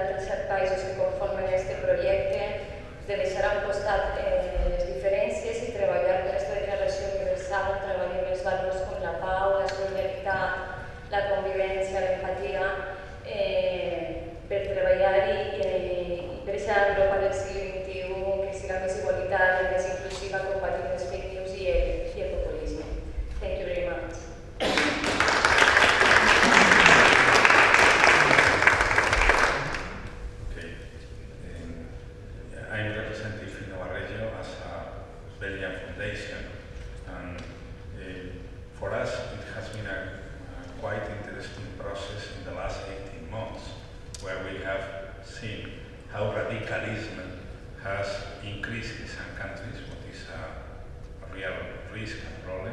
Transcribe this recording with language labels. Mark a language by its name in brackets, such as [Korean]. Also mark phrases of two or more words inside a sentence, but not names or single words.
[Catalan] altres 7 països que conformen aquest projecte, de deixar a un costat les diferències i treballar per aquesta declaració universal, treballar amb els valors com la pau, la solidaritat, la convivència, l'empatia, per treballar i per aquesta Europa del segle XXI que siga més igualitària, més inclusiva, combatir les [English] fake news [Catalan] i el populisme. [English] Thank you very much. Okay. I'm representing Finno-Barreggio as a Belgian foundation, and for us it has been a quite interesting process in the last 18 months, where we have seen how radicalism has increased in some countries, what is a real risk and problem.